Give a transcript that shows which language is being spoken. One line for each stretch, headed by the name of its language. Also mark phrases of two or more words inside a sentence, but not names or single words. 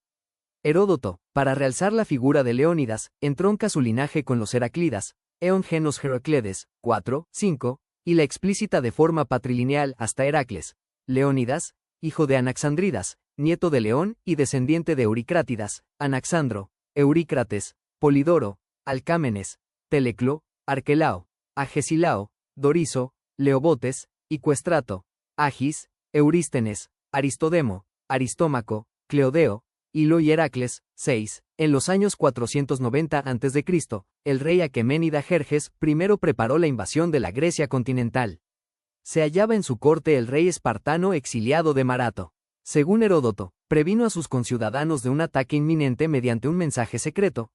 Spanish: Heródoto, para realzar la figura de Leónidas, entronca su linaje con los Heraclidas,
Greek: ἐὸν γένος Ἡρακλείδης,
Spanish: 4, 5, y la explícita de forma patrilineal hasta Heracles. Leónidas, hijo de Anaxandridas, nieto de León y descendiente de Euricrátidas, Anaxandro, Eurícrates, Polidoro, Alcámenes, Teleclo, Arquelao, Agesilao, Doriso, Leobotes, Icuestrato, Agis, Eurístenes, Aristodemo, Aristómaco, Cleodeo, Hilo y Heracles. 6. En los años 490 a.C., el rey aqueménida Jerjes primero preparó la invasión de la Grecia continental. Se hallaba en su corte el rey espartano exiliado de Marato. Según Heródoto, previno a sus conciudadanos de un ataque inminente mediante un mensaje secreto.